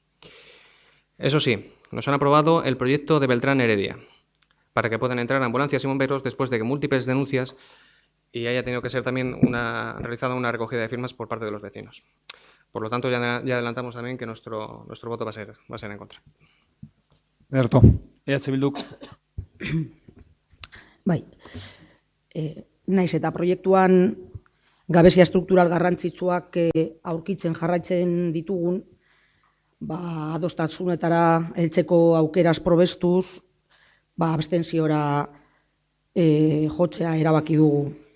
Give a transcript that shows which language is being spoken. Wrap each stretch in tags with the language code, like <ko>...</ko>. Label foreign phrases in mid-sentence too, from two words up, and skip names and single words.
<es>Eso sí, nos han aprobado el proyecto de Beltrán Heredia, para que puedan entrar ambulancias y bomberos después de que múltiples denuncias y haya tenido que ser también realizada una recogida de firmas por parte de los vecinos. Por lo tanto, ya adelantamos también que nuestro voto va a ser en contra.</es> <eu>Berto, Bilduk. Bai, naiz eta proiektuan gabezia struktural garrantzitsuak aurkitzen jarraitzen ditugun, adostasunetara heltzeko aukeraz probestuz, abstentziora jotzea erabaki dugu.</eu>